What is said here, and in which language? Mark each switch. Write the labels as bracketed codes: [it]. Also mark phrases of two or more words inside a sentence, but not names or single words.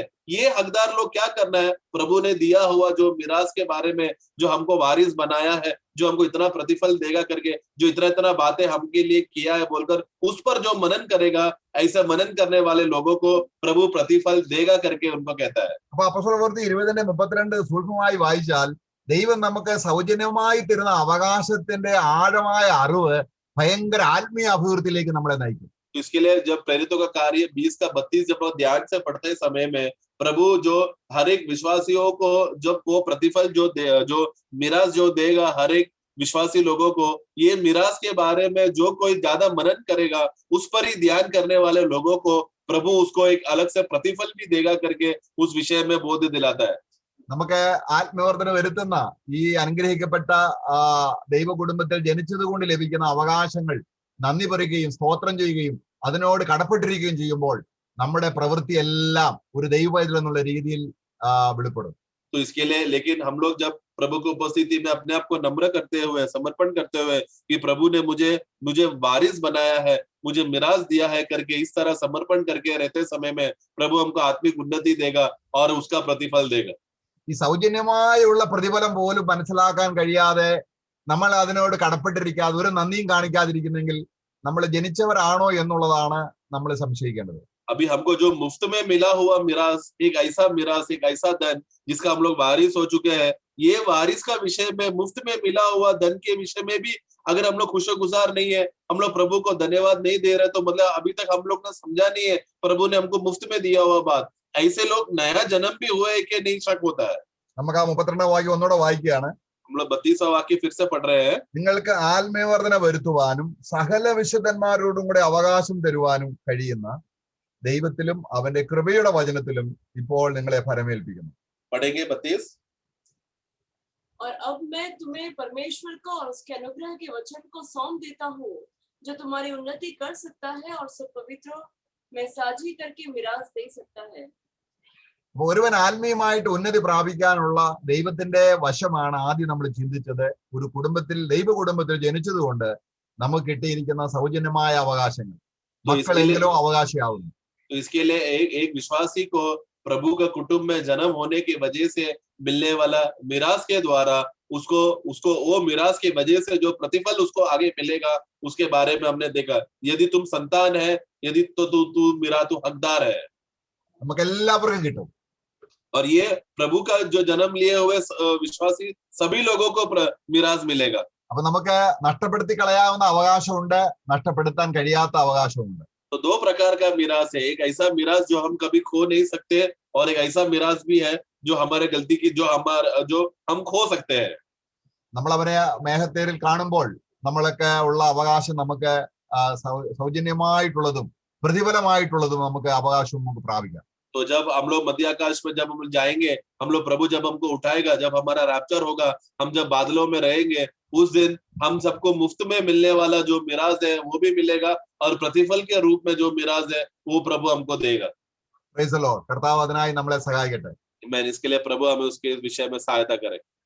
[hi] ये हकदार लोग क्या करना है? प्रभु ने दिया हुआ जो मिरास के बारे में, जो हमको वारिस बनाया है, जो हमको इतना प्रतिफल देगा करके, जो इतना इतना बातें हमके लिए किया है बोलकर, उस पर जो मनन करेगा, ऐसा मनन करने वाले लोगों को प्रभु प्रतिफल देगा करके उनको कहता है। [ml] അപ്പൊ അപ്പോസ്തലപ്രവൃത്തി 20:32 സൂക്ഷ്മമായി വായിച്ചാൽ ദൈവം നമുക്ക് സൗജന്യമായി തരുന്ന അവകാശത്തിന്റെ ആഴമായ അറിവ് ഭയങ്കര ആത്മീയ അഭിവൃദ്ധിയിലേക്ക് നമ്മളെ നയിക്കും. [hi] इसके लिए जब प्रेरितों का कार्य 20 का 32 जब ध्यान से पढ़ते समय में, प्रभु जो हर एक विश्वासियों को जब वो प्रतिफल जो मिरास जो देगा हर एक विश्वासी लोगों को, ये मिरास के बारे में जो कोई ज्यादा मनन करेगा, उस पर ही ध्यान करने वाले लोगों को प्रभु उसको एक अलग से प्रतिफल भी देगा करके उस विषय में बोध दिलाता है। [ml] നമുക്ക് ആത്മവർദ്ധന വരുത്തുന്ന ഈ അനുഗ്രഹിക്കപ്പെട്ട ദൈവ കുടുംബത്തിൽ ജനിച്ചത് കൊണ്ട് ലഭിക്കുന്ന അവകാശങ്ങൾ നന്ദി പറയുകയും സ്തോത്രം ചെയ്യുകയും അതിനോട് കടപ്പെട്ടിരിക്കുകയും ചെയ്യുമ്പോൾ നമ്മുടെ പ്രവൃത്തി എല്ലാം ഒരു ദൈവത്തിൽ എന്നുള്ള രീതിയിൽ വെളിപ്പെടും. [hi] तो इसके लिए लेकिन हम लोग जब प्रभु की उपस्थिति में अपने आप को नम्र करते हुए, समर्पण करते हुए कि प्रभु ने मुझे वारिस बनाया है, मुझे मिरास दिया है करके, इस तरह समर्पण करके रहते समय में प्रभु हमको आत्मिक उन्नति देगा और उसका प्रतिफल देगा। [ml] ഈ സൗജന്യമായുള്ള പ്രതിഫലം പോലും മനസ്സിലാക്കാൻ കഴിയാതെ നമ്മൾ അതിനോട് കടപ്പെട്ടിരിക്കാതെ ഒരു നന്ദിയും കാണിക്കാതിരിക്കുന്നെങ്കിൽ നമ്മൾ ജനിച്ചവരാണോ എന്നുള്ളതാണ് നമ്മൾ സംശയിക്കേണ്ടത്. [hi] अभी हमको जो मुफ्त में मिला हुआ मिरास, एक ऐसा धन जिसका हम लोग वारिस हो चुके हैं, ये वारिस का विषय में, मुफ्त में मिला हुआ धन के विषय में भी अगर हम लोग खुशगुजार नहीं है, हम लोग प्रभु को धन्यवाद नहीं दे रहे, तो मतलब अभी तक हम लोग ने समझा नहीं है प्रभु ने हमको मुफ्त में दिया हुआ बात। ऐसे लोग नया जन्म भी हुए है कि नहीं, शक होता है। [ml] നമുക്ക് ആ 32 വാക്യം ഒന്നുകൂടെ വായിക്കുകയാണ്. [hi] हम लोग 32वां वाक्य फिर से पढ़ रहे हैं। [ml] നിങ്ങൾക്ക് ആത്മീയവർദ്ധന വരുത്തുവാനും സകല വിശുദ്ധന്മാരോടും കൂടെ അവകാശം തരുവാനും കഴിയുന്ന ദൈവത്തിലും അവന്റെ കൃപയുടെ വചനത്തിലും ഇപ്പോൾ നിങ്ങളെ ഫലമേൽപ്പിക്കുന്നു. [hi] पढ़ेंगे 32। और अब मैं तुम्हें परमेश्वर को और उसके अनुग्रह के वचन को सौंप देता हूँ, जो तुम्हारी उन्नति कर सकता है और सब पवित्रों में साझी करके मिरास दे सकता है। [ml] അപ്പൊ ഒരുവൻ ആത്മീയമായിട്ട് ഉന്നതി പ്രാപിക്കാനുള്ള ദൈവത്തിന്റെ വശമാണ് ആദ്യം നമ്മൾ ചിന്തിച്ചത്. ഒരു കുടുംബത്തിൽ ദൈവ കുടുംബത്തിൽ ജനിച്ചതുകൊണ്ട് നമുക്ക് കിട്ടിയിരിക്കുന്ന സൗജന്യമായ അവകാശങ്ങൾ. മക്കളെങ്കിലും അവകാശിയാവുന്നു. [hi] तो इसके लिए एक विश्वासी को प्रभु का कुटुंब में जन्म होने की वजह से मिलने वाला मिरास के द्वारा उसको वो मिरास की वजह से जो प्रतिफल उसको आगे मिलेगा उसके बारे में हमने देखा। यदि तुम संतान है, यदि तो तू हकदार है, [ml] നമുക്ക് എല്ലാവർക്കും കിട്ടും. [hi] और ये प्रभु का जो जन्म लिए हुए विश्वासी सभी लोगों को मिरास मिलेगा। [ml] അപ്പൊ നമുക്ക് നഷ്ടപ്പെടുത്തി കളയാവുന്ന അവകാശമുണ്ട്, നഷ്ടപ്പെടുത്താൻ കഴിയാത്ത അവകാശമുണ്ട്. [hi] तो दो प्रकार का मिरास है। एक ऐसा मिरास जो हम कभी खो नहीं सकते और एक ऐसा मिरास भी है जो हमारे गलती की जो हम खो सकते हैं। [ml] നമ്മൾ അവരെ മേഘത്തേരിൽ കാണുമ്പോൾ നമ്മളൊക്കെ ഉള്ള അവകാശം നമുക്ക് സൗജന്യമായിട്ടുള്ളതും പ്രതിഫലമായിട്ടുള്ളതും നമുക്ക് അവകാശം നമുക്ക് പ്രാപിക്കാം. [hi] तो जब हम लोग मध्य आकाश में जब हम जाएंगे, हम लोग प्रभु जब हमको उठाएगा, जब हमारा रैप्चर होगा, हम जब बादलों में रहेंगे, उस दिन हम सबको मुफ्त में मिलने वाला जो मिराज है वो भी मिलेगा और प्रतिफल के रूप में जो मिराज है वो प्रभु हमको देगा। [en] Praise the Lord. [ml] കർത്താവ് അതിനായി നമ്മളെ സഹായിക്കട്ടെ. [hi] मैं इसके लिए प्रभु हमें उसके विषय में सहायता करे।